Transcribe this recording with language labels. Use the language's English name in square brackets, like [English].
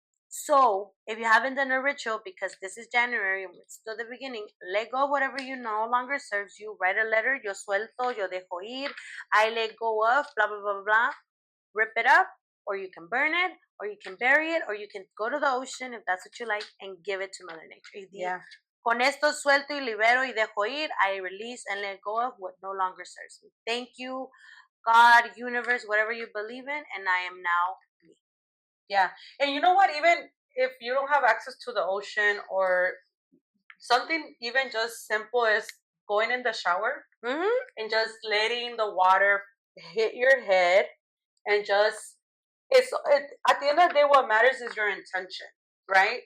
[English] So, if you haven't done a ritual, because this is January and it's still the beginning, let go of whatever you no longer serves you. Write a letter, [Spanish] yo suelto, yo dejo ir, [English] I let go of, blah, blah, blah, blah. Rip it up, or you can burn it, or you can bury it, or you can go to the ocean if that's what you like and give it to Mother Nature. Yeah. [Spanish] Con esto suelto y libero y dejo ir. [English] I release and let go of what no longer serves me. Thank you, God, universe, whatever you believe in, and I am now me. Yeah. And you know what? Even if you don't have access to the ocean or something even just simple as going in the shower and just letting the water hit your head and just at the end of the day what matters is your intention, right?